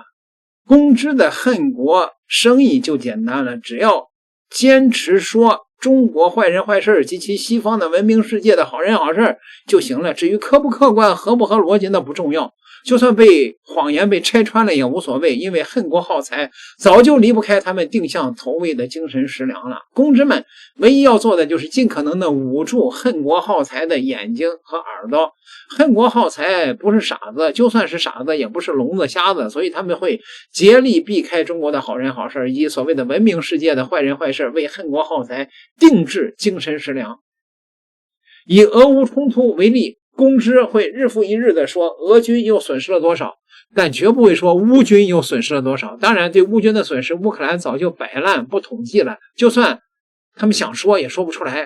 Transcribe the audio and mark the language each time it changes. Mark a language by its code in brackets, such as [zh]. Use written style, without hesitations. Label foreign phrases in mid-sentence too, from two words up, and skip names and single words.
[zh] 公知的恨國生意就簡單了，只要堅持說中國壞人壞事及其西方的文明世界的好人好事就行了，至於客不客觀合不合邏輯那不重要，就算被謊言被拆穿了也無所謂，因為恨國耗材早就離不開他們定向投餵的精神食糧了。公知們唯一要做的就是盡可能的捂住恨國耗材的眼睛和耳朵。恨國耗材不是傻子，就算是傻子也不是聾子瞎子，所以他們會竭力避開中國的好人好事以及所謂的文明世界的壞人壞事，為恨國耗材定制精神食糧。以俄烏衝突為例，公知會日復一日的說俄軍又損失了多少，但絕不會說烏軍又損失了多少。當然對烏軍的損失烏克蘭早就擺爛不統計了，就算他們想說也說不出來。